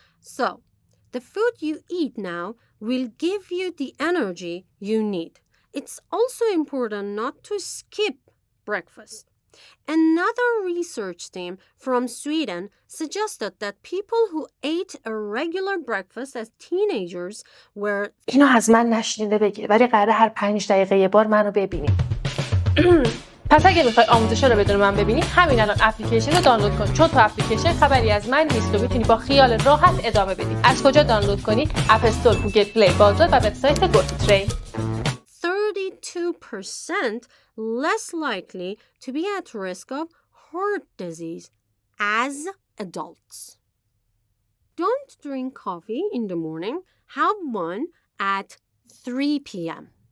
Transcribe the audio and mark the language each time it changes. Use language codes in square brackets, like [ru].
[en] So, the food you eat now will give you the energy you need. It's also important not to skip breakfast. Another research team from Sweden suggested that people who ate a regular breakfast as teenagers were [fa] اینو از من نشنیده بگیر ولی قراره هر 5 دقیقه یه بار منو ببینی. پس اگه میخوای آموزش رو بدون من ببینی همین الان اپلیکیشن رو دانلود کن چون تو اپلیکیشن خبری از من نیست و میتونی با خیال راحت ادامه بدی. از کجا دانلود کنی؟ اپ استور، گوگل پلی، بازار و وبسایت گوتوترین. [en] 32% less likely to be at risk of heart disease as adults. Don't drink coffee in the morning. Have one at 3 p.m.